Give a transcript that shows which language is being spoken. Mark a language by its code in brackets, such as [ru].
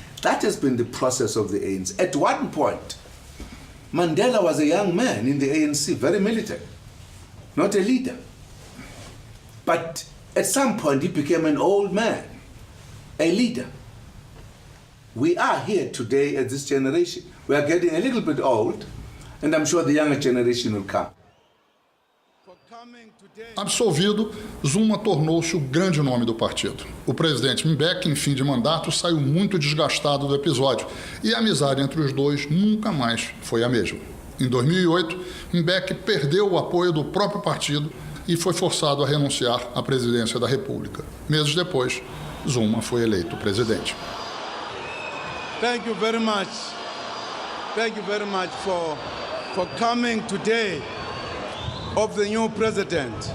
[en] That has been the process of the ANC. At one point, Mandela was a young man in the ANC, very military, not a leader. But at some point, he became an old man, a leader. We are here today as this generation. We are getting a little bit old, and I'm sure the younger generation will come. [pt] Absolvido, Zuma tornou-se o grande nome do partido. O presidente Mbeki, em fim de mandato, saiu muito desgastado do episódio e a amizade entre os dois nunca mais foi a mesma. Em 2008, Mbeki perdeu o apoio do próprio partido e foi forçado a renunciar à presidência da República. Meses depois, Zuma foi eleito presidente. [en] Thank you very much. Thank you very much for coming today of the new president.